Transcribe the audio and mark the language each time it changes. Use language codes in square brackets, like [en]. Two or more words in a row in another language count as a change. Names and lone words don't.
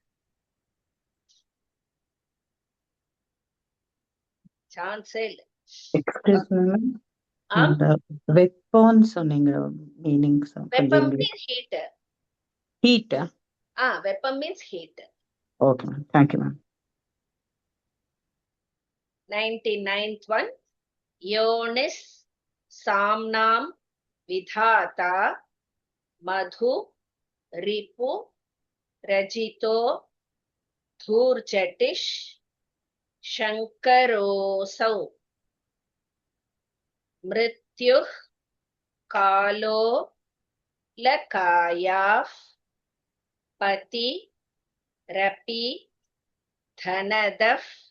[ta] சான்ஸே இல்லை. வெப்பம் சொன்னீங்க, மீனிங்ஸ். [en] வெப்பம் means heat. ஹீட். வெப்பம் means heat. okay ma'am, thank you ma'am. 99th one. [sa] योनिस साम्नाम विधाता मधु रिपु रजितो धूर्जटिश शंकरोसौ मृत्युः कालो लकायाः पति रपि धनदः